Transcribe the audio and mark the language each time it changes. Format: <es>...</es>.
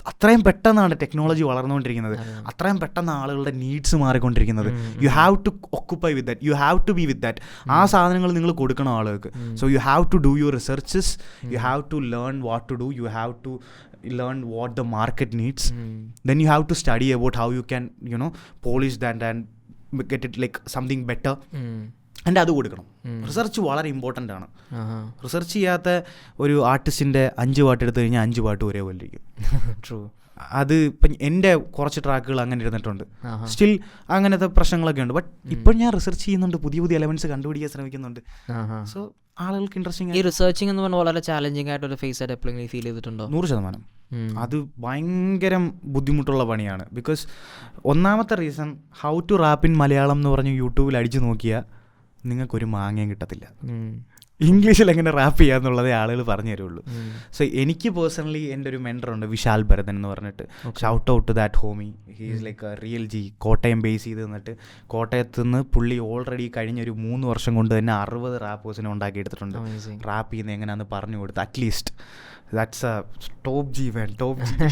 <ml>അത്രയും പെട്ടെന്നാണ് ടെക്നോളജി വളർന്നുകൊണ്ടിരിക്കുന്നത്, അത്രയും പെട്ടെന്ന് ആളുകളുടെ നീഡ്സ് മാറിക്കൊണ്ടിരിക്കുന്നത്.</ml> <en>You have to occupy with that, you have to be with that.</en> <ml>ആ സാധനങ്ങൾ നിങ്ങൾ കൊടുക്കണം ആളുകൾക്ക്.</ml> <en>So you have to do your researches, you have to learn what to do, you have to learn what the market needs. Then you have to study about how you can, polish that and get it like something better.</en> <ml>എൻ്റെ അത് കൊടുക്കണം. Research വളരെ important ആണ്. Research ചെയ്യാത്ത ഒരു ആർട്ടിസ്റ്റിൻ്റെ 5 പാട്ട് എടുത്തു കഴിഞ്ഞാൽ 5 പാട്ട് ഒരേപോലെ ഇരിക്കും. ട്രൂ. അത് ഇപ്പം എൻ്റെ കുറച്ച് ട്രാക്കുകൾ അങ്ങനെ ഇരുന്നിട്ടുണ്ട്. സ്റ്റിൽ അങ്ങനത്തെ പ്രശ്നങ്ങളൊക്കെ ഉണ്ട്. ബട്ട് ഇപ്പം ഞാൻ റിസർച്ച് ചെയ്യുന്നുണ്ട്, പുതിയ എലമെന്റ്സ് കണ്ടുപിടിക്കാൻ ശ്രമിക്കുന്നുണ്ട്. സോ ആളുകൾക്ക് ഇൻട്രസ്റ്റിംഗ്. ഈ റിസർച്ചിങ് എന്ന് പറഞ്ഞാൽ വളരെ ചാലഞ്ചിങ് ആയിട്ടൊരു ഫേസ് ആയിട്ട് എപ്പോഴെങ്കിലും ഫീൽ ചെയ്തിട്ടുണ്ടോ? 100%. അത് ഭയങ്കര ബുദ്ധിമുട്ടുള്ള പണിയാണ്. ബിക്കോസ് ഒന്നാമത്തെ reason,</ml> <en>how to rap in Malayalam</en> <ml>എന്ന് പറഞ്ഞ് യൂട്യൂബിൽ അടിച്ചു നോക്കിയാൽ നിങ്ങൾക്കൊരു മാങ്ങയും കിട്ടത്തില്ല. ഇംഗ്ലീഷിൽ എങ്ങനെ റാപ്പ് ചെയ്യാന്നുള്ളതേ ആളുകൾ പറഞ്ഞു തരുള്ളൂ. സോ എനിക്ക് പേഴ്സണലി എൻ്റെ ഒരു മെൻറ്ററുണ്ട്, വിശാൽ ഭരതൻ എന്ന് പറഞ്ഞിട്ട്.</ml> <en>Shout out to that homie. He is like a real G.</en> <ml>Kottayam base ചെയ്ത് നിന്നിട്ട് കോട്ടയത്ത് നിന്ന് പുള്ളി ഓൾറെഡി കഴിഞ്ഞൊരു 3 വർഷം കൊണ്ട് തന്നെ 60 റാപ്പേഴ്സിനെ ഉണ്ടാക്കിയെടുത്തിട്ടുണ്ട്. റാപ്പ് ചെയ്യുന്നത് എങ്ങനെയാണെന്ന് പറഞ്ഞു കൊടുത്ത്.</ml> <en>At least that's a top G man, top G.</en>